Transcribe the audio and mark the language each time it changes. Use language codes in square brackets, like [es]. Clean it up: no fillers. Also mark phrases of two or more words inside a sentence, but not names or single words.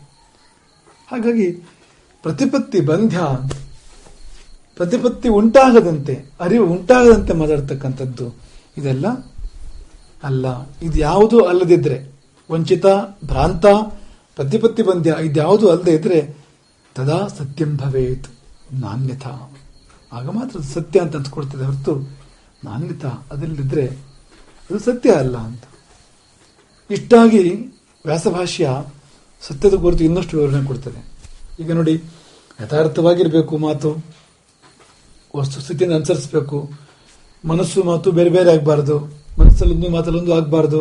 [kn] ಹಾಗಾಗಿ ಪ್ರತಿಪತ್ತಿ ಬಂಧ್ಯ, ಪ್ರತಿಪತ್ತಿ ಉಂಟಾಗದಂತೆ, ಅರಿವು ಉಂಟಾಗದಂತೆ ಮಾತಾಡ್ತಕ್ಕಂಥದ್ದು ಇದೆಲ್ಲ ಅಲ್ಲ. ಇದು ಯಾವುದೂ ಅಲ್ಲದಿದ್ರೆ, ವಂಚಿತ, ಭ್ರಾಂತ, ಪ್ರತಿಪತ್ತಿ ಬಂಧ್ಯ ಇದ್ಯಾವುದೂ ಅಲ್ಲದೆ ಇದ್ರೆ [sa] ತದಾ ಸತ್ಯಂ ಭವೇತ್ ನಾನ್ಯಥ, [kn] ಆಗ ಮಾತ್ರ ಸತ್ಯ ಅಂತ ಅನ್ಸ್ಕೊಡ್ತದೆ ಹೊರತು ನಾನ್ಯಥ ಅದಲ್ಲಿದ್ರೆ ಅದು ಸತ್ಯ ಅಲ್ಲ ಅಂತ. ಇಷ್ಟಾಗಿ ವ್ಯಾಸಭಾಷ್ಯ ಸತ್ಯದ ಕುರಿತು ಇನ್ನಷ್ಟು ವಿವರಣೆ ಕೊಡ್ತದೆ. ಈಗ ನೋಡಿ, ಯಥಾರ್ಥವಾಗಿರ್ಬೇಕು ಮಾತು, ವಸ್ತುಸ್ಥಿತಿಯನ್ನು ಅನುಸರಿಸಬೇಕು, ಮನಸ್ಸು ಮಾತು ಬೇರೆ ಬೇರೆ ಆಗಬಾರ್ದು, ಮನಸ್ಸಲ್ಲೊಂದು ಮಾತಲ್ಲೊಂದು ಆಗಬಾರ್ದು.